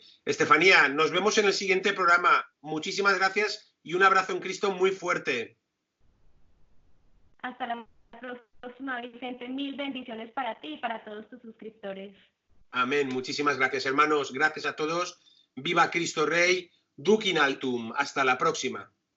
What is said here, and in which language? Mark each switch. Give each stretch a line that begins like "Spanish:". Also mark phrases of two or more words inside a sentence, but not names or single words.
Spanish: Estefanía, nos vemos en el siguiente programa. Muchísimas gracias y un abrazo en Cristo muy fuerte. Hasta la próxima, Vicente. Mil bendiciones para ti y para todos tus suscriptores. Amén. Muchísimas gracias, hermanos. Gracias a todos. Viva Cristo Rey.
Latin: Duc in altum.
Spanish: Hasta la próxima.